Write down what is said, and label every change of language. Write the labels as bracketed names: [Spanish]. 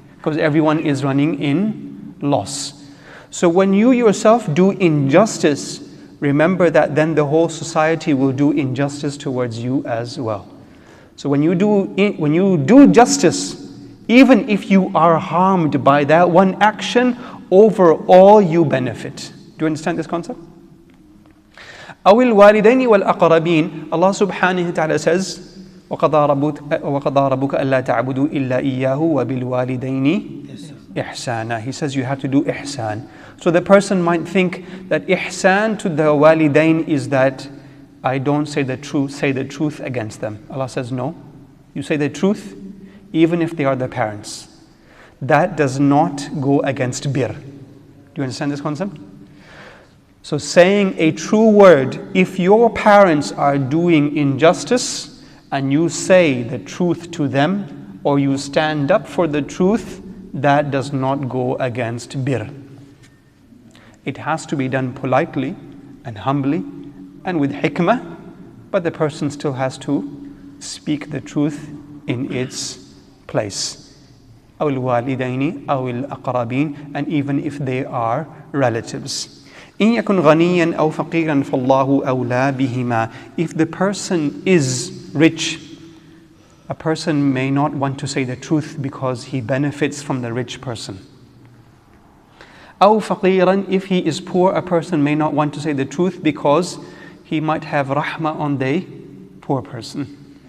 [English] Because everyone is running in loss. So when you yourself do injustice, remember that then the whole society will do injustice towards you as well. So when you do justice, even if you are harmed by that one action, overall you benefit. Do you understand this concept? [Arabic] أو الوالدين والأقربين. Allah subhanahu wa ta'ala says, وَقَضَى رَبُّكَ أَلَّا تَعْبُدُوا إِلَّا إِيَّاهُ وَبِالْوَالِدَيْنِ إِحْسَانًا. [English] He says you have to do ihsan. So the person might think that ihsan to the walidain is that I don't say the truth against them. Allah says no. You say the truth even if they are the parents. That does not go against bir. Do you understand this concept? So saying a true word, if your parents are doing injustice and you say the truth to them or you stand up for the truth, that does not go against bir. It has to be done politely and humbly and with hikmah, but the person still has to speak the truth in its place. [Arabic] أو الوالدين أو الأقربين, [English] and even if they are relatives. [Arabic] إن يكن غنيا أو فقيرا فالله أولى بهما. [English] If the person is rich, a person may not want to say the truth because he benefits from the rich person. [Arabic] أو فقيرا, [English] if he is poor, a person may not want to say the truth because he might have rahmah on the poor person.